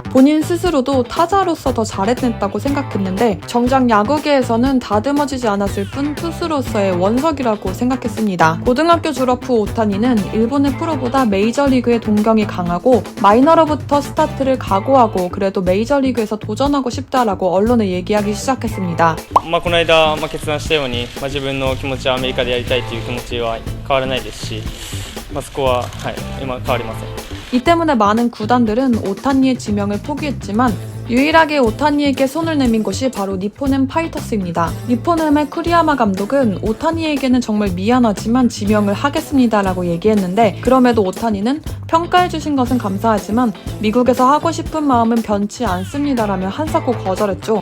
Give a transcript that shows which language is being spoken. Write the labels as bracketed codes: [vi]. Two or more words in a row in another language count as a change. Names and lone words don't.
[ko] 본인 스스로도 타자로서 더 잘해냈다고 생각했는데 정작 야구계에서는 다듬어지지 않았을 뿐 투수로서의 원석이라고 생각했습니다. 고등학교 졸업 후 오타니는 일본의 프로보다 메이저리그의 동경이 강하고 마이너로부터 스타트를 각오하고 그래도 메이저리그에서 도전하고 싶다라고 언론에 얘기하기 시작했습니다. [ja] この間、決断したように、自分の気持ちはアメリカでやりたいという気持ちは変わらないですし、そこは、今変わりません。 [ko] 이 때문에 많은 구단들은 오타니의 지명을 포기했지만 유일하게 오타니에게 손을 내민 곳이 바로 니폰엠 파이터스입니다. 니폰엠의 쿠리야마 감독은 오타니에게는 정말 미안하지만 지명을 하겠습니다라고 얘기했는데 그럼에도 오타니는 평가해주신 것은 감사하지만 미국에서 하고 싶은 마음은 변치 않습니다라며 한사코 거절했죠.